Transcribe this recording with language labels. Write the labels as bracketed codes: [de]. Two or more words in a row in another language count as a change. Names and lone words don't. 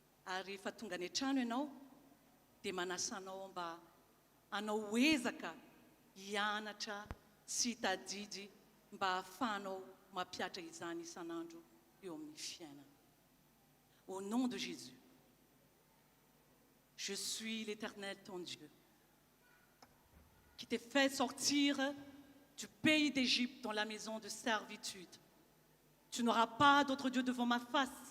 [mg] Ary rehefa tonga any an-trano ianao dia manasanao mba hanao ezaka hianatra sy hitadidy mba hahafahanao mampiatra izany isan'andro eo amin'ny fiainana. [fr] Au nom de Jésus, je suis l'Éternel ton Dieu, qui t'ai fait sortir du pays d'Égypte dans la maison de servitude. Tu n'auras pas d'autre Dieu devant ma face.